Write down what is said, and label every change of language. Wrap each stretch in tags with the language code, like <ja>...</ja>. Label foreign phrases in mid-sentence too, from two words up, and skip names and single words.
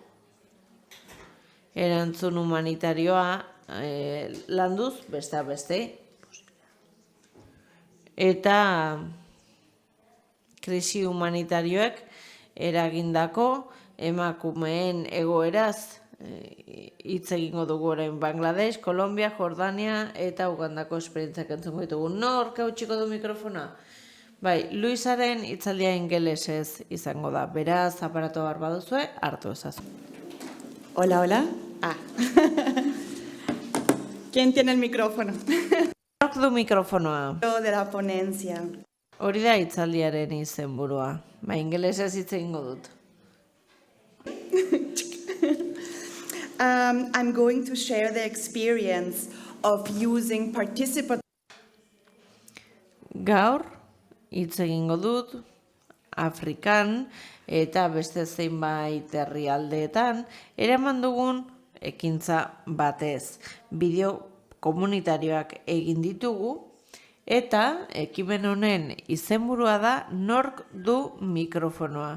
<eu>erantzun humanitarioa landuz, besteak beste, eta krisi humanitarioek eragindako emakumeen egoeraz hitz egingo dugu orain Bangladesh, Kolombia, Jordania eta Ugandako esperientziak entzungo ditugu. Nork hautsiko du mikrofona? Bai, Luisaren hitzaldia ingelesez izango da. Beraz, aparato bar baduzue, hartu ezazu. Hola, hola.</eu> <es>¿Quién tiene el micrófono?</es> <eu>Nork du mikrofonoa?</eu> <es>De la ponencia.</es> <eu>Hori da hitzaldiaren izenburua. Ba, ingelesez hitz egingo dut.</eu> <en>I'm going to share the experience of using participatory.</en> <eu>Gaur, hitz egingo dut, Afrikan eta beste zeinbait herrialdeetan eraman dugun ekintza batez. Bideo komunitarioak egin ditugu, eta ekimen honen izenburua da Nork du mikrofonoa.</eu>